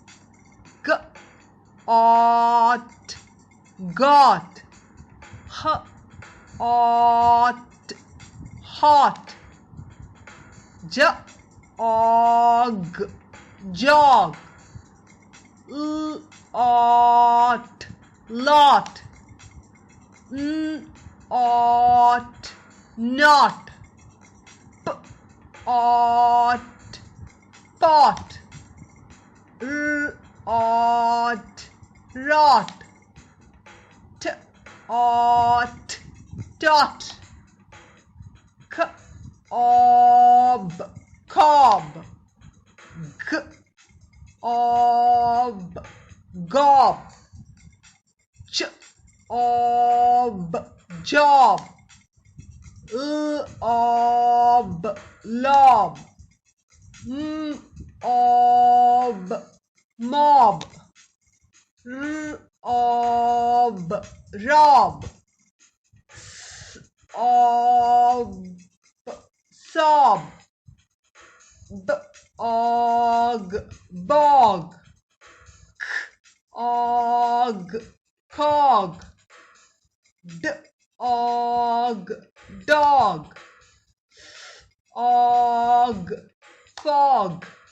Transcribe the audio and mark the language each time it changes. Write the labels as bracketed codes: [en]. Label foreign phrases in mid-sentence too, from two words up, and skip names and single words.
[en] ought, got, ought, hot, og, jog, ought, lot, ought, not, ought, pot, ought, rot, ought, dot, ob, cob, ob, gob, ob, job, ob, lob, ob, mob, ob, rob, ob, sob, og, bog, og, cog, og, dog, og, fog,